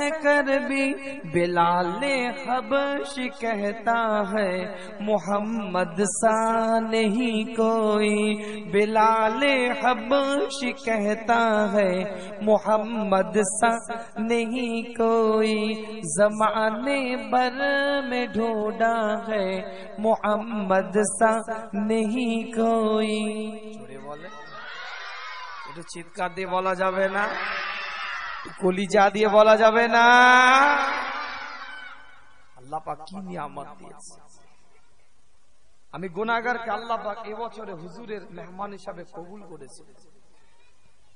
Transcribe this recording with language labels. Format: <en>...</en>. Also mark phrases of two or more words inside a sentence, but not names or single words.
<ur>کر بھی، بلال حبش کہتا ہے، محمد سا نہیں کوئی، بلال حبش کہتا ہے، محمد سا نہیں کوئی، زمانے بھر میں ڈھونڈا ہے، محمد سا نہیں کوئی،</ur> <bn>একটু চিৎকার দিয়ে বলা যাবে না, কলিজা দিয়ে বলা যাবে না, আল্লাহ পাক কি নিয়ামত দিয়েছে। আমি গুনাহগারকে আল্লাহ পাক এবছরে হুজুরের মেহমান হিসাবে কবুল করেছে।</bn>